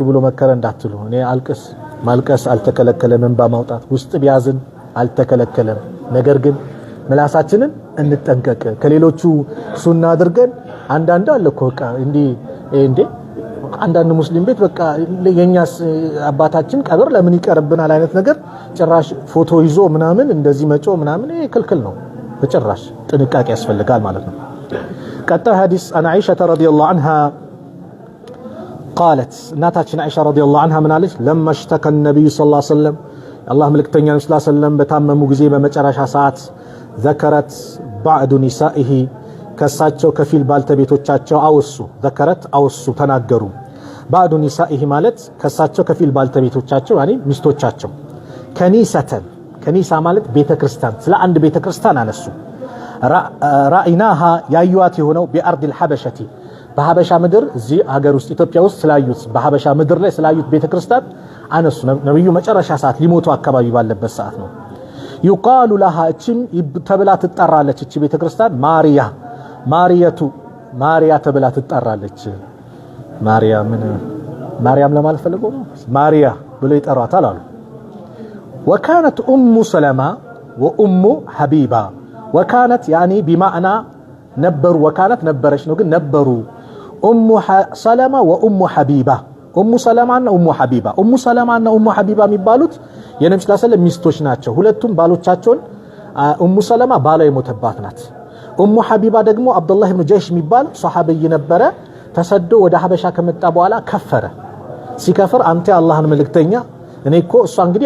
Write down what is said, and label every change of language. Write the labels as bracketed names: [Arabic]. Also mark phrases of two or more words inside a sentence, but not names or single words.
[Amharic] ብሎ መከረ እንዳትሉ እኔ ማልቀስ አልተከለከለም እንባ ማውጣት ውስጥ ቢያዝን አልተከለከለም ነገር ግን ምላሳችንን እንጠንቀቅ ከሌሎቹ ሱና አድርገን አንዳንድ አለ እኮ በቃ እንዴ አንዳንድ ሙስሊም ቤት በቃ የኛስ አባታችን ቀብር ለምን ይቀርብናል አይነት ነገር ጭራሽ ፎቶ ይዞ ምናምን እንደዚህ መጮ ምናምን ይሄ ክልክል ነው በጭራሽ ጥንቃቄ ያስፈልጋል ማለት ነው ቀጣይ ሐዲስ [Arabic] عن عائشة رضي الله عنها قالت [Amharic] እናታችን አይሻ [Arabic] رضي الله عنها [Amharic] ምን አለች [Arabic] لما اشتكى النبي صلى الله عليه وسلم الله [Amharic] መልእክተኛ ነብዩ [Arabic] صلى الله عليه وسلم [Amharic] በታመሙ ጊዜ በመጨረሻ ሰዓት [Arabic] ذكرت بعض نسائه [Amharic] ከሳቸው ከፊል ባልተቤቶቻቸው አወሱ ተናገሩ [Arabic] بعض نسائه [Amharic] ማለት ከሳቸው ከፊል ባልተቤቶቻቸው يعني ሚስቶቻቸው ከኒሳ ማለት ቤተክርስቲያን ስለ አንድ ቤተክርስቲያን አነሱ رأيناها ያዩዋት የሆነው [Arabic] بأرض الحبشة [Amharic] በሐበሻ ምድር እዚህ ሀገር ውስጥ ኢትዮጵያ ውስጥ ስላዩት በሐበሻ ምድር ላይ ስላዩት ቤተክርስቲያን አነሱ ነብዩ መጨረሻ ሰዓት ሊሞቱ አካባቢ ባለበት ሰዓት ነው [Arabic] يقال لها [Amharic] እቺም ተብላ ትጠራለች እቺ ቤተክርስቲያን ማሪያ ተብላ ትጠራለች ማርያም ለማለት ፈልገው ነው ማሪያ ብሎ ይጠራታል አሉ [Arabic] وكانت ام سلمة وام حبيبة وكانت يعني بمعنى [Amharic] ነበሩ وكانت ነበረች ነው ግን ነበሩ ام سلمة وام حبيبة ام سلمة እና ام حبيبة እና ام حبيبة የሚባሉት የነብዩ [Arabic] صلى الله عليه وسلم [Amharic] ሚስቶች ናቸው ሁለቱም ባሎቻቸውን ኡሙ ሰለማ ባሏ የሞተባት ናት ኡሙ ሐቢባ ደግሞ አብዱላህ ኢብኑ ጀይሽ የሚባል ሱሐቢይ ነበረ ተሰዶ ወደ ሐበሻ ከመጣ በኋላ ከፈረ ሲከፍር አንተ አላህን መልእክተኛ እኔ እኮ እሷ እንግዲህ